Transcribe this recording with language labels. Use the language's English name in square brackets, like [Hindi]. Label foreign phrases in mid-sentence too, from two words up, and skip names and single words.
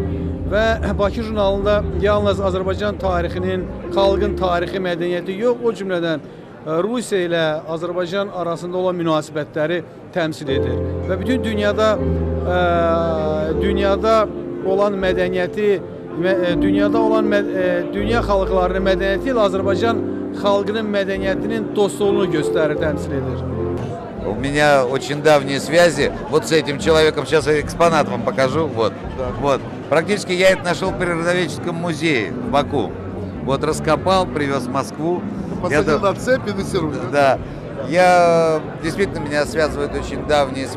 [Azerbaijani] Və Bakı jurnalında yalnız Azərbaycan tarixinin, xalqın tarixi, mədəniyyəti yox, o cümlədən Rusiya ilə Azərbaycan arasında olan münasibətləri təmsil edir. Və bütün dünyada olan mədəniyyəti, dünya xalqlarının mədəniyyəti ilə Azərbaycan xalqının mədəniyyətinin dostluğunu göstərir, təmsil edir. [Russian] У меня очень давние связи. Вот с этим человеком сейчас экспонат вам покажу. Вот. Практически я это нашел в Природоведческом музее в Баку. Вот раскопал, привез в Москву. Посадил на цепь и дрессирует. Да. Действительно, меня связывают очень давние связи.